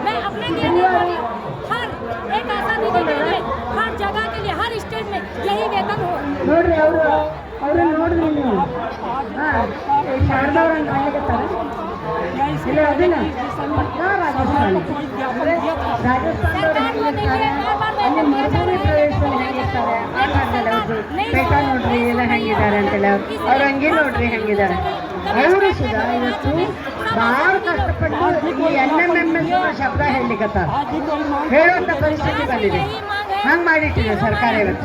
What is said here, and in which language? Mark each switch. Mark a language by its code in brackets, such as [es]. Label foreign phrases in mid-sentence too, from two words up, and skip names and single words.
[hi] मैं अपने लिए नहीं बोल रही हूँ, हर एक आशा दीदी के लिए, हर जगह के लिए, हर स्टेट में यही वेतन हो। सरकार को देखिए, बार-बार वेतन दिया जा रहा है, [kn] ಪೇಟ ನೋಡ್ರಿ ಎಲ್ಲ ಹೆಂಗಿದ್ದಾರೆ ಅಂತೆಲ್ಲ ಅವ್ರು ಹಂಗೆ ನೋಡ್ರಿ ಹೆಂಗಿದ್ದಾರೆ ಅವರು ಸುಧಾ ಇವತ್ತು ಭಾಳ ಕಷ್ಟಪಟ್ಟು ಈ NMMS ಶಬ್ದ ಹೇಳಲಿಕ್ಕತ್ತಾರ ಹೇಳುವಂಥ ಪರಿಸ್ಥಿತಿ ಬಂದಿದೆ. ಹಂಗೆ ಮಾಡಿಟ್ಟಿದೆ ಸರ್ಕಾರ ಇವತ್ತು.